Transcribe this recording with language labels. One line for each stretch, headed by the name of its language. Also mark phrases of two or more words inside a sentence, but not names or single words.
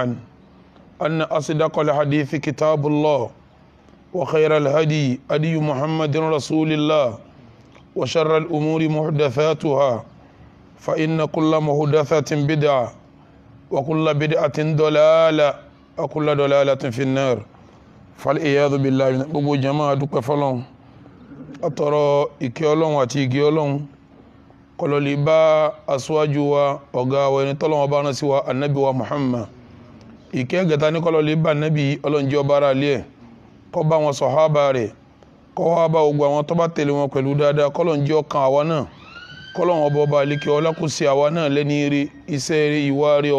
Arabic: أن أصدق الحديث كتاب الله وخير الهدي هدي محمد رسول الله وشر الأمور محدثاتها فإن كل محدثة بدعة وكل بدعة ضلالة وكل ضلالة في النار فالعياذ بالله
Yoruba: gbogbo jama dúpẹ́ fọ́lọ́run atọrọ ìkẹ́ Ọlọ́run àti ìgẹ́ Ọlọ́run kó lè bá aṣáájú wa ọ̀gá wa ẹni tọ́lọ́run bá rán sí wa annabi wa Muhammad ìkẹ́ gẹ̀ta ní kó lè bá annabi Ọlọ́run jẹ́ ọba ara ilé ẹ̀ kó bá wọn sàhábà rẹ̀ kó wá bá gbogbo àwọn tó bá tẹ̀lé wọn pẹ̀lú dáadáa kó Ọlọ́run jẹ́ ọkàn àwa náà kó Ọlọ́run ọba ọba àlékè ọlá kó sí àwa náà lẹ́ni ire iṣẹ́ ire ìwà ire